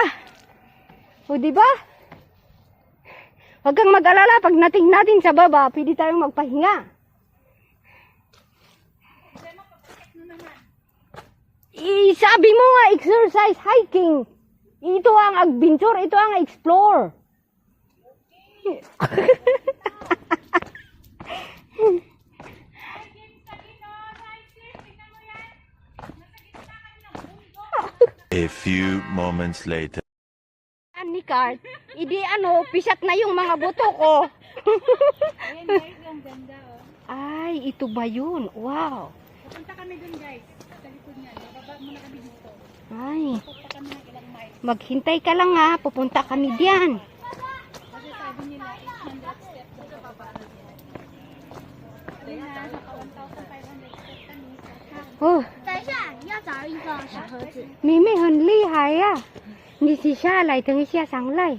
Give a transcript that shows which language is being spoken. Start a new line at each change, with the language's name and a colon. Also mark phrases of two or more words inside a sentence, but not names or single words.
Filipino: O diba? Huwag kang mag-alala pag nating natin sa baba, pwede tayong magpahinga. Sabi mo nga
English: exercise hiking.
Filipino: Ito ang adventure, ito ang explore.
English: A few moments later.
Filipino: Annie Cart, idi ano, pisak na yung mga buto ko. Ayan guys, ang ganda oh. Ay, ito ba yun? Wow. Pupunta kami dun guys. Sa likod niya. Bababa muna kami dito. Ay, Pupunta kami ng ilang Maghintay ka lang ha. Pupunta kami diyan. Kasi sabi nila 800 steps sa baba. Ayun na, naka 1,500 steps kami. Oh,
Chinese: 等一下，要找一个小盒子。妹妹很厉害呀、你洗下来，等一下上来。